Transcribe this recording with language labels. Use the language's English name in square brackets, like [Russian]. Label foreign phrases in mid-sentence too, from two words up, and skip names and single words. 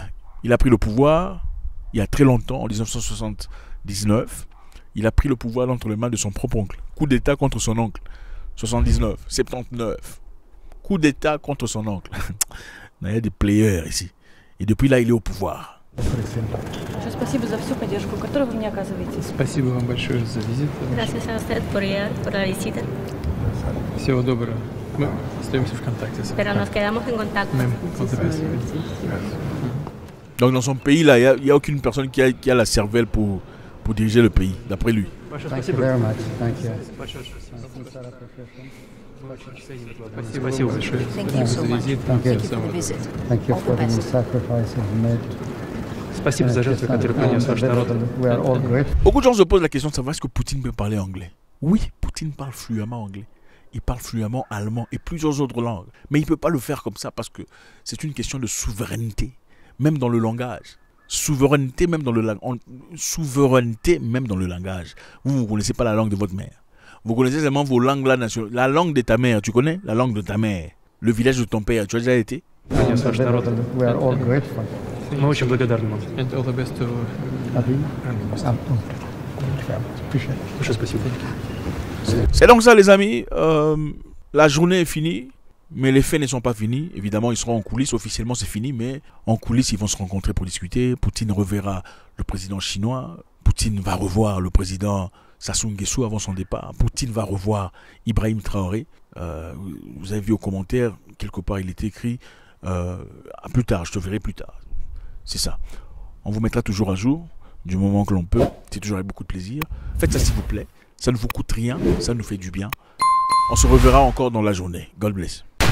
[French] Il a pris le pouvoir il y a très longtemps, en 1979. Il a pris le pouvoir entre les mains de son propre oncle. Coup d'État contre son oncle. 79, 79. Coup d'État contre son oncle. Il y a des players ici. Et depuis là, il est au pouvoir. [Russian] Спасибо за всю поддержку, которую вы мне оказываете. Спасибо вам большое за визит. Всего доброго. Мы остаемся в контакте. [French] Donc dans son pays, là, il n'y a aucune personne qui a la cervelle pour diriger le pays, d'après lui. [Russian] Спасибо большое. [English] Thank you so much. Thank you for the visit. All the best. [Russian] Спасибо за жертвы, которые принес ваш народ. [French] Beaucoup de gens se posent la question de savoir est-ce que Poutine peut parler anglais. Oui, Poutine parle fluemment anglais. Il parle fluemment allemand et plusieurs autres langues. Mais il ne peut pas le faire comme ça parce que c'est une question de souveraineté, même dans le langage. Souveraineté même dans le langage. Vous ne connaissez pas la langue de votre mère. Vous connaissez seulement vos langues là nationales. La langue de ta mère, tu connais? La langue de ta mère. Le village de ton père, tu as déjà été? [English] We are all grateful. [Russian] Мы очень благодарны вам. [English] And all the best to... [Russian] Спасибо. [French] C'est donc ça les amis. La journée est finie. Mais les faits ne sont pas finis. Évidemment, ils seront en coulisses. Officiellement, c'est fini. Mais en coulisses, ils vont se rencontrer pour discuter. Poutine reverra le président chinois. Poutine va revoir le président Sassou Nguesso avant son départ. Poutine va revoir Ibrahim Traoré. Vous avez vu aux commentaires, quelque part, il est écrit plus tard, je te verrai plus tard. C'est ça. On vous mettra toujours à jour du moment que l'on peut. C'est toujours avec beaucoup de plaisir. Faites ça s'il vous plaît. Ça ne vous coûte rien. Ça nous fait du bien. On se reverra encore dans la journée. [English] God bless.